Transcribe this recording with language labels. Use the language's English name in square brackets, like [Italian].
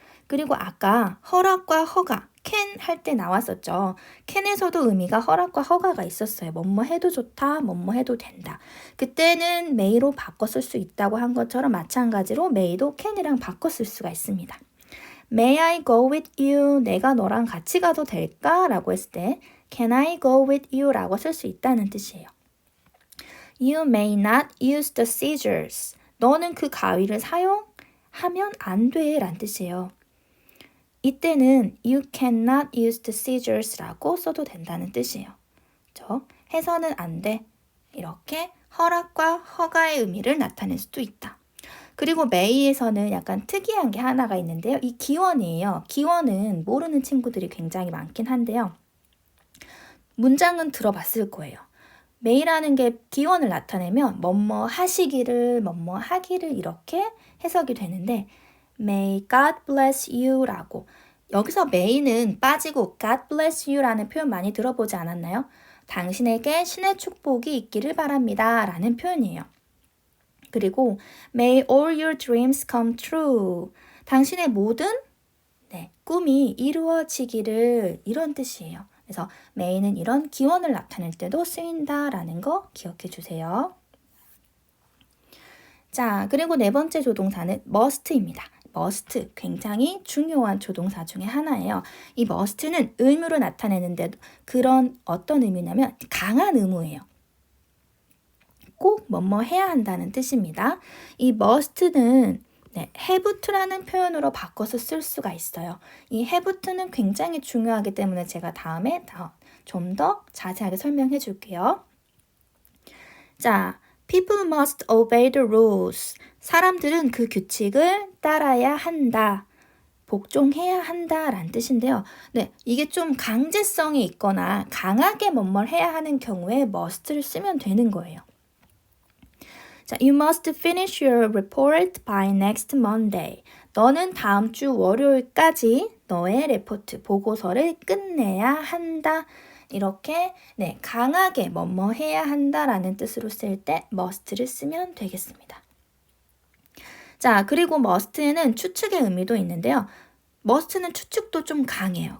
[Korean] 그리고 아까 허락과 허가, can 할 때 나왔었죠. can에서도 의미가 허락과 허가가 있었어요. 뭐뭐 해도 좋다, 뭐뭐 해도 된다. 그때는 may로 바꿔 쓸 수 있다고 한 것처럼 마찬가지로 may도 can이랑 바꿔 쓸 수가 있습니다. [English] May I go with you? [Korean] 내가 너랑 같이 가도 될까? 라고 했을 때 [English] Can I go with you? [Korean] 라고 쓸 수 있다는 뜻이에요. [English] You may not use the scissors. [Korean] 너는 그 가위를 사용하면 안 돼 라는 뜻이에요. 이때는 [English] you cannot use the scissors [Korean] 라고 써도 된다는 뜻이에요. 그렇죠? 해서는 안 돼. 이렇게 허락과 허가의 의미를 나타낼 수도 있다. 그리고 may에서는 약간 특이한 게 하나가 있는데요. 이 기원이에요. 기원은 모르는 친구들이 굉장히 많긴 한데요. 문장은 들어봤을 거예요. may라는 게 기원을 나타내면 뭐뭐 하시기를, 뭐뭐 하기를 이렇게 해석이 되는데 [English] May God bless you [Korean] 라고 여기서 may는 빠지고 [English] God bless you [Korean] 라는 표현 많이 들어보지 않았나요? 당신에게 신의 축복이 있기를 바랍니다 라는 표현이에요. [English] 그리고 May all your dreams come true. [Korean] 당신의 모든 꿈이 이루어지기를 이런 뜻이에요. 그래서 may는 이런 기원을 나타낼 때도 쓰인다라는 거 기억해 주세요. 자, 그리고 네 번째 조동사는 must입니다. must, 굉장히 중요한 조동사 중에 하나예요. 이 must는 의무를 나타내는데 그런 어떤 의미냐면 강한 의무예요. 꼭 뭐뭐 해야 한다는 뜻입니다. 이 must는 have to라는 표현으로 바꿔서 쓸 수가 있어요. 이 have to는 굉장히 중요하기 때문에 제가 다음에 좀 더 자세하게 설명해 줄게요. [English] 자, people must obey the rules. [Korean] 사람들은 그 규칙을 따라야 한다. 복종해야 한다라는 뜻인데요. 네, 이게 좀 강제성이 있거나 강하게 뭐뭘 해야 하는 경우에 must를 쓰면 되는 거예요. [English] 자, you must finish your report by next Monday. [Korean] 너는 다음 주 월요일까지 너의 레포트, 보고서를 끝내야 한다. 이렇게 강하게 뭐뭐 해야 한다라는 뜻으로 쓸 때 must를 쓰면 되겠습니다. 자, 그리고 must에는 추측의 의미도 있는데요. must는 추측도 좀 강해요.